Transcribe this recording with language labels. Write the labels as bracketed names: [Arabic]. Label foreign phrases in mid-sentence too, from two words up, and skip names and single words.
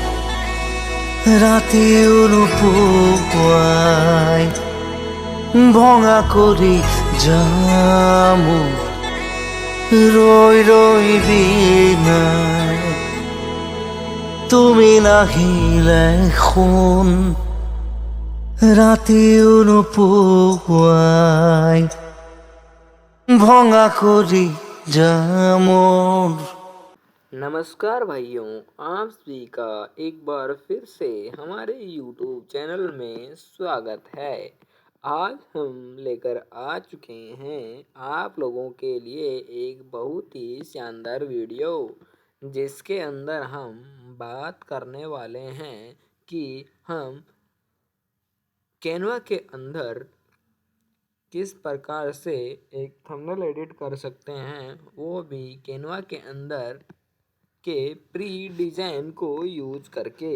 [Assamese] ৰাতিও নোপোৱাই ভঙা কৰি যাম ৰৈ ৰৈ বিনাই তুমি নাহিলে শুন ৰাতিও নোপোৱাই ভঙা কৰি যাম [Hindi] नमस्कार भाइयों, आप सभी का एक बार फिर से हमारे YouTube चैनल में स्वागत है। आज हम लेकर आ चुके हैं आप लोगों के लिए एक बहुत ही शानदार वीडियो, जिसके अंदर हम बात करने वाले हैं कि हम कैनवा के अंदर किस प्रकार से एक [English] thumbnail edit [Hindi] कर सकते हैं, वो भी कैनवा के अंदर के [English] pre design [Hindi] को यूज करके।